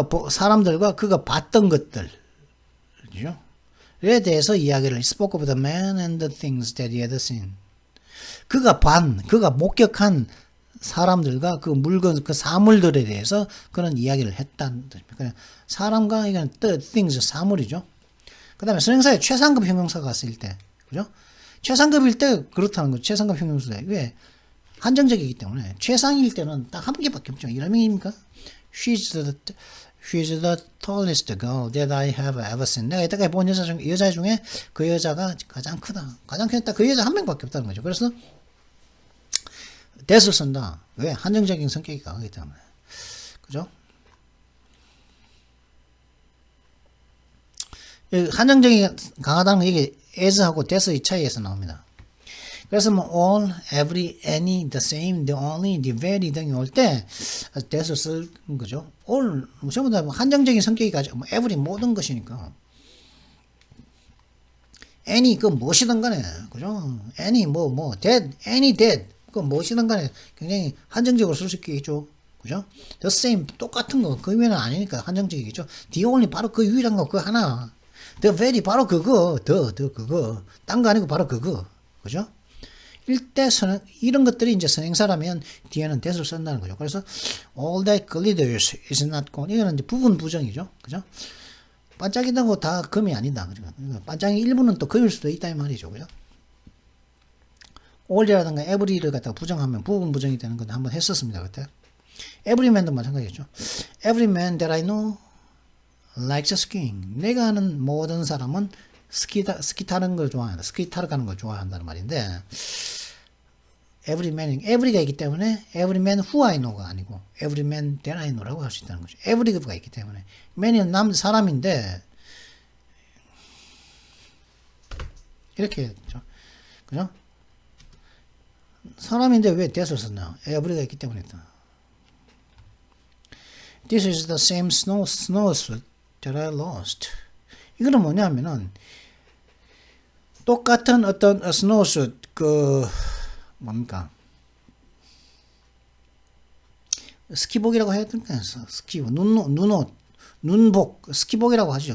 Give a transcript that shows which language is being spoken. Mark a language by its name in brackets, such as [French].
[Korean] 사람들과 그가 봤던 것들, 그죠? 에 대해서 이야기를 [English] spoke of the man and the things that he had seen. [Korean] 그가 목격한 사람들과 그 물건, 그 사물들에 대해서 그런 이야기를 했다는 뜻입니다. 사람과 이건 [English] the things, [Korean] 사물이죠. 그 다음에 선행사의 최상급 형용사가 쓰일 때, 그죠? 최상급일 때 그렇다는 거죠. 최상급 형용사에. 왜? 한정적이기 때문에. 최상일 때는 딱 한 개밖에 없죠. 이러면입니까? [English] She's the tallest girl that I have ever seen. [Korean] 내가 이때까지 본 여자 중에 그 여자가 가장 크다. 가장 크다. 그 여자 한 명밖에 없다는 거죠. 그래서 that을 쓴다. 왜? 한정적인 성격이 강하기 때문에. 그죠? 한정적이 강하다는 건 이게 as하고 that의 차이에서 나옵니다. 그래서 뭐 all, every, any, [English] the same, the only, the very [Korean] 등이 올 때 that을 쓰는 거죠. all 전부 다 한정적인 성격이 가지고 every 모든 것이니까. any 그 무엇이든 간에 그죠? [English] any that, any that [Korean] 그 무엇이든 간에 굉장히 한정적으로 쓸 수 있겠죠. 그죠? [English] the same [Korean] 똑같은 거 그 위에는 아니니까 한정적이겠죠. [English] the only [Korean] 바로 그 유일한 거 그 하나. [English] the very [Korean] 바로 그거 그거 딴 거 아니고 바로 그거. 그죠? 일대 이런 것들이 이제 선행사라면 뒤에는 that을 쓴다는 거죠. [English] 그래서 all that glitters is not gold. [Korean] 이거는 이제 부분 부정이죠. 그죠? 반짝이다고 다 금이 아니다. 그러니까 반짝이 일부는 또 금일 수도 있다 이 말이죠. 그죠? all이라든가 every를 갖다가 부정하면 부분 부정이 되는 건 한번 했었습니다. 그때. every man도 마찬가지겠죠. [English] every man that I know likes skiing. [Korean] 내가 아는 모든 사람은 스키 타는 걸 좋아한다. 스키 타러 가는 걸 좋아한다는 말인데 every man, every가 있기 때문에 [English] every man who I know [Korean] 가 아니고 [English] every man that I know [Korean] 라고 할 수 있다는 거죠. every가 있기 때문에 man은 사람인데 이렇게 했죠. 그죠? 사람인데 왜 that을 썼나? every가 있기 때문에 했다. [English] This is the same snowsuit that I lost. [Korean] 이거는 뭐냐면은 똑같은 어떤 snowsuit 뭡니까? 스키복이라고 해야 될까요? 스키복, 눈복, 스키복이라고 하시죠.